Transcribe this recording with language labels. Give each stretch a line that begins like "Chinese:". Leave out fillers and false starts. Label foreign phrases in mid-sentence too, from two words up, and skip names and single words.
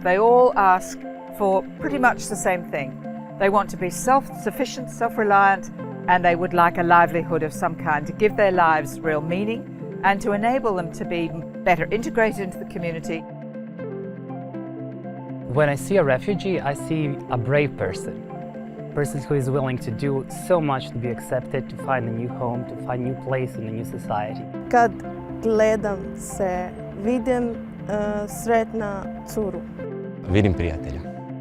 English: They all ask for pretty much the same thing. They want to be self-sufficient, self-reliant, and they would like a livelihood of some kind to give their lives real meaning and to enable them to be better integrated into the community. When I see a refugee, I see a brave person who is willing to do so much to be accepted, to find a new home, to find a new place in a new society.
Croatian: Kad gledam se, vidim sretna curu. Vidim prijatelja.